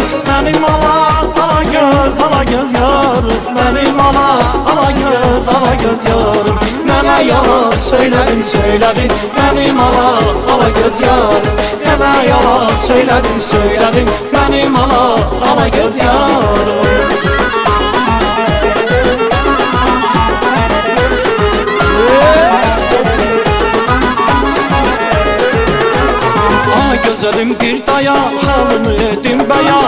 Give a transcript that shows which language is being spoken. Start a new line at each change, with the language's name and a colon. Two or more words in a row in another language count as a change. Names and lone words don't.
Turkish: Benim ala göz yarım. Benim ala göz yarım. Bana yalan söyledin, söyledin. Benim ala göz yarım. Bana yalan söyledin, söyledin. Benim ala göz yarım.
Azerbaijani: Gözəlim bir daya, halını edim bəyan.